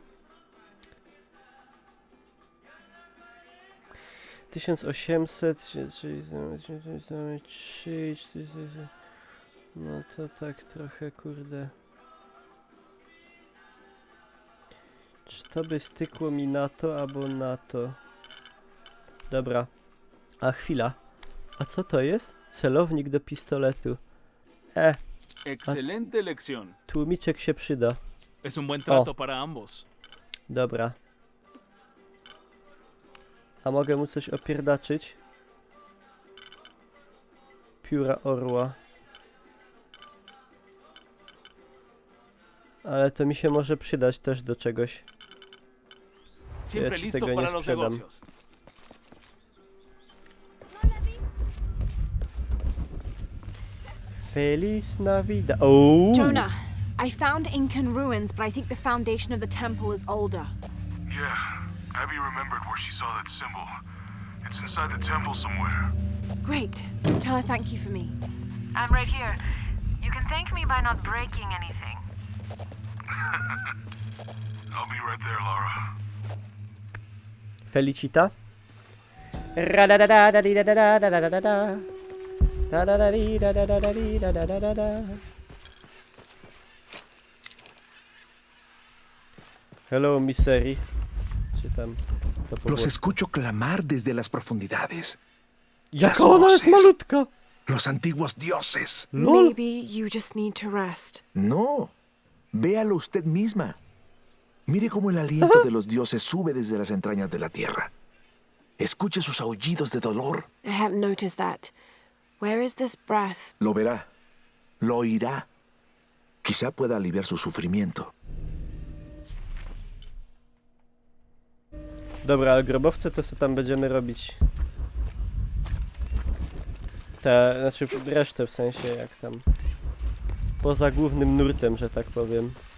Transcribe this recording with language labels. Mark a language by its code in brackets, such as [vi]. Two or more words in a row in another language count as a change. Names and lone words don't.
[pl] 1800, czyli mamy 3, 4, no to tak trochę kurde. Czy to by stykło mi na to albo na to? Dobra. A chwila. A co to jest? Celownik do pistoletu. [es] Excelente elección. [pl] Tłumiczek się przyda. [es] Es un buen trato para ambos. [pl] Dobra. A mogę mu coś opierdaczyć? Pióra orła. Ale to mi się może przydać też do czegoś. [es] Siempre [pl] Ja ci [es] listo [pl] tego nie [es] para los [pl] sprzedam. [es] negocios. Feliz Navidad. [en] Oh! Jonah, I found Incan ruins, but I think the foundation of the temple is older. Yeah, Abby remembered where she saw that symbol. It's inside the temple somewhere. Great. Tell her thank you for me. I'm right here. You can thank me by not breaking anything. I'll be right there, Laura. [it] Felicita. Radadadadadidadadadadada. Dadadadidadadadidadadada. [en] Hello, misery. [pl] Czy tam to po [es] Los [pl] włosku? [es] escucho clamar desde las profundidades. [pl] Jaka ona jest malutka! [es] Los antiguos dioses. [en] Maybe you just need to rest. [es] No. Véalo usted misma. Mire cómo el aliento de los dioses sube desde las entrañas de la tierra. Escuche sus aullidos de dolor. [en] I hadn't noticed that. Where is this breath? [es] Lo verá. Lo oirá. Quizá pueda aliviar su sufrimiento. [pl] Dobra, ale grobowce to co tam będziemy robić? Znaczy resztę w sensie jak tam. Poza głównym nurtem, że tak powiem.